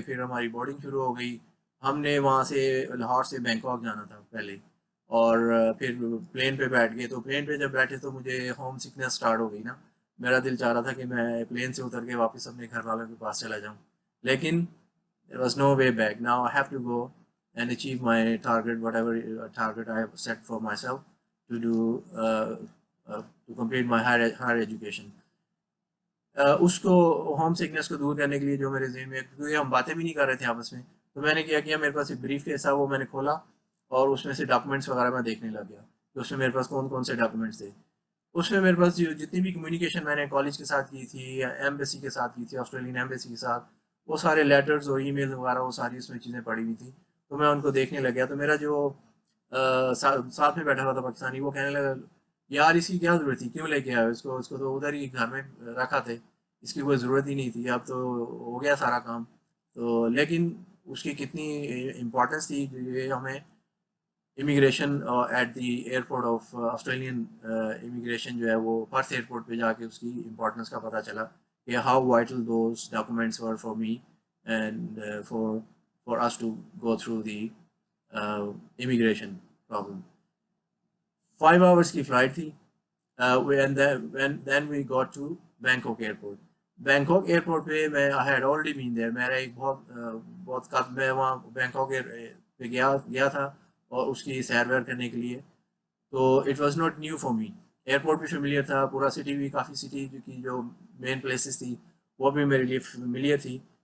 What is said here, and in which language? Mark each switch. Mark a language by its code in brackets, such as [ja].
[ur] پھر ہماری بورڈنگ شروع ہو گئی. ہم نے وہاں سے لاہور سے بینکاک جانا تھا پہلے اور پھر پلین پہ بیٹھ گئے. تو پلین پہ جب بیٹھے تو مجھے ہوم سکنس اسٹارٹ ہو گئی نا. میرا دل چاہ رہا تھا کہ میں پلین سے اتر کے واپس اپنے گھر والوں کے پاس چلا جاؤں, لیکن [en] there was no way back. Now I have to go and achieve my target, whatever target I have set for myself to do, to complete my higher education. [ur] اس کو ہوم سکنس کو دور کرنے کے لیے جو میرے ذہن میں, کیونکہ ہم باتیں بھی نہیں کر رہے تھے آپس میں, تو میں نے کیا کیا میرے پاس ایک بریف کیس تھا وہ میں نے کھولا اور اس میں سے ڈاکومنٹس وغیرہ میں دیکھنے لگ گیا کہ اس میں میرے پاس کون کون سے ڈاکومنٹس تھے. اس میں میرے پاس جتنی بھی کمیونیکیشن میں نے کالج کے ساتھ کی تھی یا ایمبیسی کے ساتھ کی تھی, آسٹریلین ایمبیسی کے ساتھ, وہ سارے لیٹرز اور ای میل وغیرہ وہ ساری اس میں چیزیں پڑی ہوئی تھیں. تو میں ان کو دیکھنے لگ گیا. تو میرا جو ساتھ میں بیٹھا ہوا تھا پاکستانی, وہ کہنے لگا یار اس کی کیا ضرورت تھی, کیوں لے کے آئے اس کو تو ادھر ہی گھر میں رکھا تھے, اس کی کوئی ضرورت ہی نہیں تھی, اب تو ہو گیا سارا کام. تو لیکن اس کی کتنی امپورٹنس تھی جو یہ ہمیں immigration at the airport of Australian immigration جو ہے وہ پرتھ ایئرپورٹ پہ جا کے اس کی امپورٹنس کا پتہ چلا کہ [en] How vital those documents were for me and for us to go through the immigration problem. [ur] 5 hours کی فلائٹ تھی. [en] Then we got to Bangkok airport. [ur] Bangkok airport پہ میں [en] I had already been there. [ur] میرا ایک بہت کب میں وہاں بینکاک پہ گیا تھا اور اس کی سیر ویر کرنے کے لیے. تو [en] It was not new for me. [ur] Airport بھی فیملیئر تھا, پورا سٹی بھی, کافی سٹی کی جو مین پلیسز تھی وہ بھی میرے لیے فیملیئر تھی.